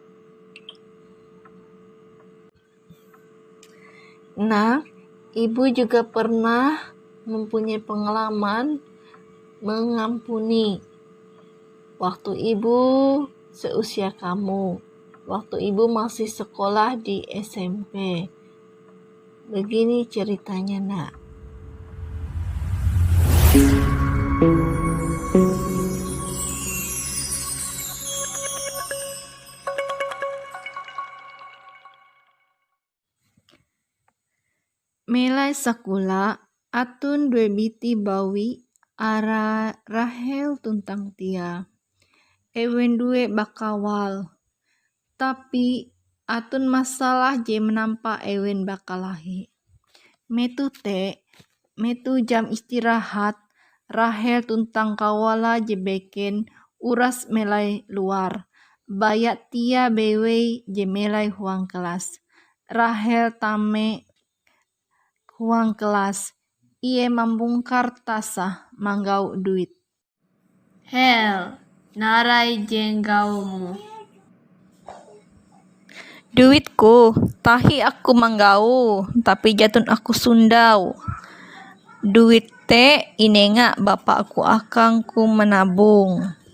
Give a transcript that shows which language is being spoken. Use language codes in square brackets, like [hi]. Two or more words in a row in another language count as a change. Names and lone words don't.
[id] Nah, Ibu juga pernah mempunyai pengalaman mengampuni waktu Ibu seusia kamu, waktu Ibu masih sekolah di SMP. Begini ceritanya, Nak. [nij] Melai sakula atun due biti bawi ara Rahel tuntang Tia. Ewen due bakawal. Tapi atun masalah je menampak ewen bakalahi. Metu jam istirahat Rahel tuntang kawala je beken uras melai luar. Bayat Tia bewe je melai huang kelas. Rahel tame huang kelas. Ie membungkar tasah manggau duit. Hel, narai jenggaumu. Duitku, tahi aku manggau, tapi jatun aku sundau. Duit te inenga bapakku akangku menabung.